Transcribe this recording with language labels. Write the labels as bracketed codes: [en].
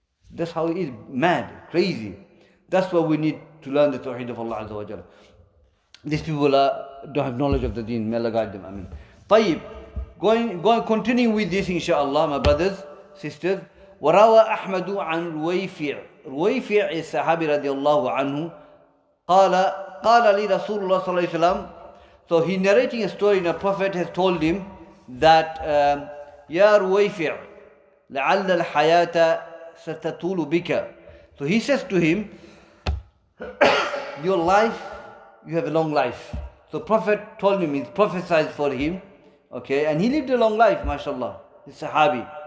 [en] That's how it is, mad, crazy. That's why we need to learn the Tawheed of Allah Azza wa Jalla. These people don't have knowledge of the deen. May Allah guide them. Ameen. Tayyib. Continuing with this, inshallah, my brothers, sisters. [ar] وروى أحمد عن رويفع. [en] رويفع is Sahabi radiallahu anhu. [ar] قال لي رسول الله صلى الله عليه وسلم. [en] So he narrating a story, and a prophet has told him that [ar] يا رويفع لعل الحياة ستطول بك. [en] So he says to him, your life, you have a long life. So Prophet told him, he prophesied for him, okay, and he lived a long life, mashallah, this Sahabi.